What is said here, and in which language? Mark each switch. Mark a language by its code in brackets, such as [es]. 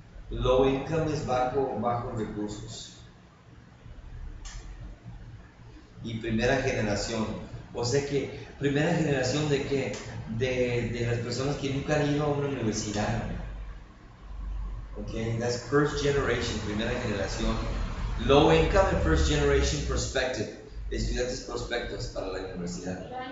[es] Low income es bajos recursos. Y primera generación. O sea que, primera generación de qué? De las personas que nunca han ido a una universidad. [en] Okay, that's first generation, primera generación. Low income and first generation prospective. [es] Estudiantes prospectos para la universidad.